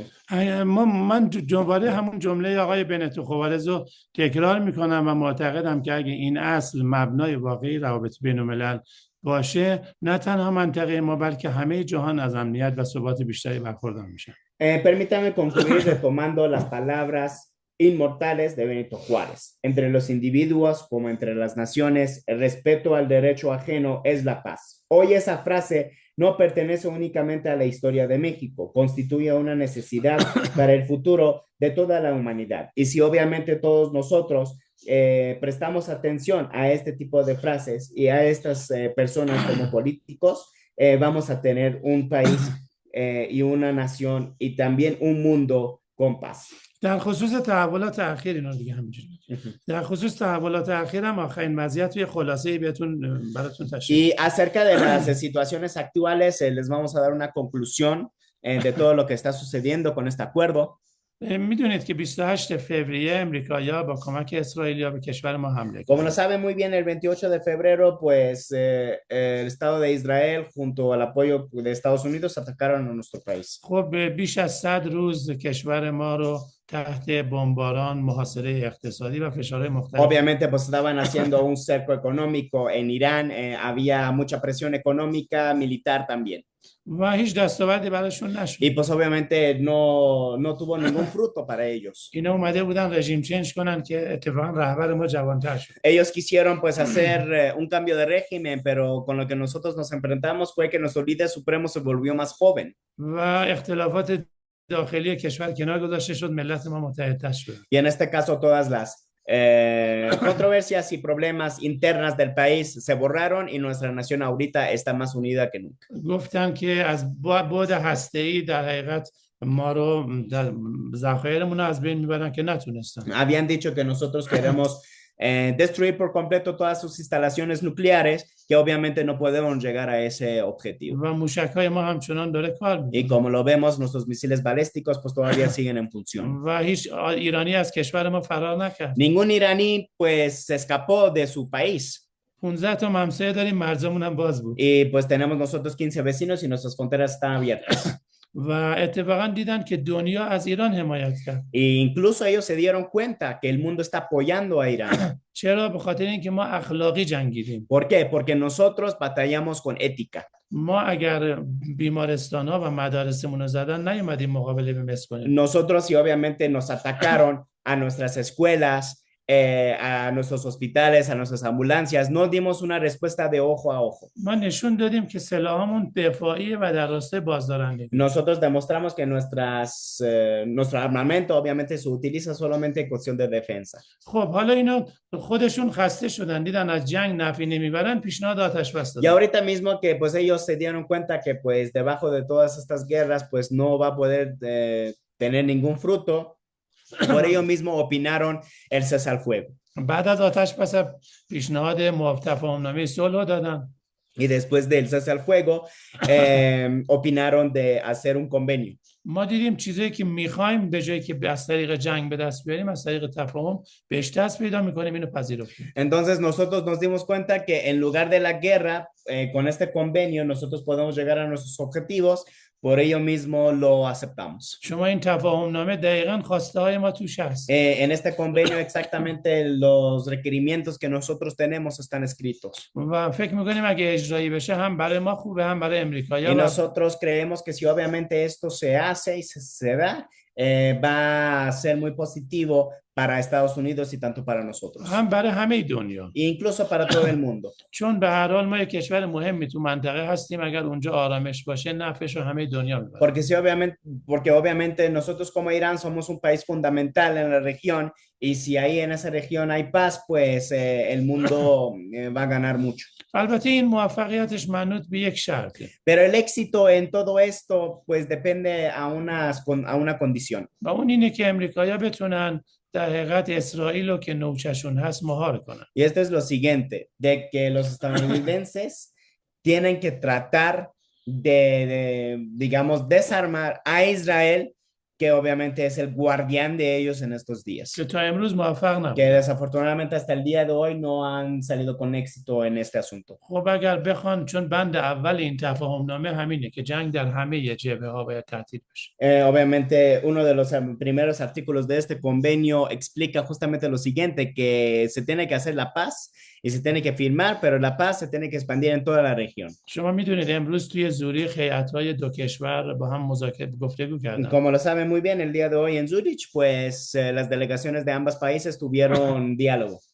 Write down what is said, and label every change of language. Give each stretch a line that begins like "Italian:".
Persian: من دوباره همون جمله آقای بنتو خوارز رو تکرار میکنم و معتقدم که اگه این اصل مبنای واقعی روابط بین الملل باشه، نه تنها منطقه ما بلکه همه جهان از امنیت و ثبات بیشتری برخوردار میشن.
Spanish: Permítame concluir retomando las palabras inmortales de Benito Juárez. Entre los individuos como entre las naciones, el respeto al derecho ajeno es la paz. Hoy esa frase no pertenece únicamente a la historia de México, constituye una necesidad para el futuro de toda la humanidad. Y si obviamente todos nosotros prestamos atención a este tipo de frases y a estas personas como políticos, vamos a tener un país y una nación y también un mundo con paz.
Persian: در خصوص تحولات اخیر اینا دیگه همینجوری. در خصوص تحولات اخیر هم آخرین وضعیت توی خلاصه براتون تشریح.
Spanish: Y acerca de las situaciones actuales, les vamos a dar una conclusión de todo lo que está sucediendo con este acuerdo.
Persian: میدونید که 28 فوریه امریکایی‌ها با کمک اسرائیلیا به کشور ما حمله
Spanish: Como lo sabe muy bien, el 28 de febrero, pues el Estado de Israel junto al apoyo de Estados Unidos atacaron a nuestro país.
Persian: خب بیش از 100 روز کشور ما رو تحت بمباران، محاصره اقتصادی و فشارهای مختلف.
Spanish: Obviamente, pues estaban haciendo un cerco económico en Irán, había mucha presión económica, militar también.
Persian: و هیچ دستاوردی براشون نشد.
Spanish: Y pues obviamente no tuvo ningún fruto para ellos.
Persian: اینا اومده بودن رژیم چنج کنن که اتفاقا رهبر ما جوان‌تر شد.
Spanish: Ellos quisieron pues hacer un cambio de régimen, pero con lo que nosotros nos enfrentamos fue que nuestro líder supremo se volvió más joven.
Persian: و اختلافات داخلی کشور کنار گذاشته شد، ملت ما متحدتر شد.
Spanish: Y en este caso todas las controversias y problemas internas del país se borraron y nuestra nación ahorita está más unida que nunca.
Persian: گفتن که از بعد هسته‌ای در حقیقت ما رو ذخایرمون رو از بین میبرن که نتونستن.
Spanish: Habían dicho que nosotros queremos destruir por completo todas sus instalaciones nucleares, que obviamente no podemos llegar a ese objetivo.
Persian: و موشک‌های ما همچنان داره کار می‌کنه.
Spanish: Y como lo vemos, nuestros misiles balísticos pues todavía siguen en función.
Persian: و هیچ ایرانی از کشور ما فرار نکرد.
Spanish: Ningún iraní pues se escapó de su país.
Persian: 15 تا همسایه داریم، مرزمون هم باز بود.
Spanish: Y pues tenemos nosotros 15 vecinos y nuestras fronteras están abiertas.
Persian: و اتفاقا دیدن که دنیا از ایران حمایت کرد.
Spanish: E incluso ellos se dieron cuenta que el mundo está apoyando a Irán.
Persian: چرا؟ به خاطر اینکه ما اخلاقی جنگیدیم.
Spanish: ¿Por qué? Porque nosotros batallamos con ética.
Persian: ما اگر بیمارستان‌ها و مدارسمون رو زدن نیومدیم مقابله به مصر کنیم.
Spanish: Nosotros y obviamente nos atacaron a nuestras escuelas, a nuestros hospitales, a nuestras ambulancias. No dimos una respuesta de ojo a ojo.
Persian: ما نشون دادیم که سلاحمون دفاعی و در راستای بازدارندگی.
Spanish: Nosotros demostramos que nuestro armamento obviamente se utiliza solamente en cuestión de defensa.
Persian: خب حالا اینا خودشون خسته شدن، دیدن از جنگ نفعی نمیبرن، پیشنهاد آتش بس
Spanish: Y
Persian: دادن.
Spanish: ahorita mismo que pues ellos se dieron cuenta que pues debajo de todas estas guerras pues no va a poder tener ningún fruto. Por ello mismo opinaron el cese al fuego.
Persian: بعد از آتش بس پیشنهاد تفاهم‌نامه صلح دادن.
Spanish: Y después del cese al fuego opinaron de hacer un convenio.
Persian: ما دیدیم چیزایی که میخوایم به جایی که از طریق جنگ به دست بیاریم از طریق تفاهم بهش دست پیدا میکنیم، اینو پذیرفتیم.
Spanish: Entonces nosotros nos dimos cuenta que en lugar de la guerra, con este convenio nosotros podemos llegar a nuestros objetivos. Por ello mismo lo aceptamos.
Persian: شما این تفاهم‌نامه دقیقاً خواسته های ما توش هست.
Spanish: En este convenio exactamente los requerimientos que nosotros tenemos están escritos.
Persian: و فکر میکنیم اگه اجرایی بشه هم برای ما خوبه هم برای امریکایی‌ها.
Spanish: Y nosotros creemos que si obviamente esto se hace y se da, va a ser muy positivo para Estados Unidos y tanto para nosotros.
Persian: هم برای همه دنیا.
Spanish: E incluso para todo el mundo.
Persian: چون به هر حال ما یک کشور مهمی تو منطقه هستیم، اگر اونجا آرامش باشه نفعش رو همه دنیا میبره.
Spanish: Porque obviamente nosotros como Irán somos un país fundamental en la región y si ahí en esa región hay paz, pues el mundo va a ganar mucho.
Persian: البته این موفقیتش منوط به یک شرطه.
Spanish: Pero el éxito en todo esto pues depende a una condición.
Persian: و اون اینه که امریکایی‌ها بتونن در حقیقت اسرائیل رو که نوچشون هست مهار کنن.
Spanish: Y esto es lo siguiente, de que los estadounidenses tienen que tratar digamos, desarmar a Israel, que obviamente es el guardián de ellos en estos días.
Persian: که تا امروز موفق نبود.
Spanish: Que desafortunadamente hasta el día de hoy no han salido con éxito en este asunto.
Persian: خب اگر بخوان، چون بند اول این تفاهم‌نامه همینه که جنگ در همه جبهه‌ها باید تعطیل بشه.
Spanish: Obviamente uno de los primeros artículos de este convenio explica justamente lo siguiente, que se tiene que hacer la paz y se tiene que firmar, pero la paz se tiene que expandir en toda la región.
Persian: شما میدونید امروز توی زوریخ هیئت‌های دو کشور با هم گفتگو کردن.
Spanish: Como lo saben muy bien, el día de hoy en Zurich, pues las delegaciones de ambos países tuvieron diálogo.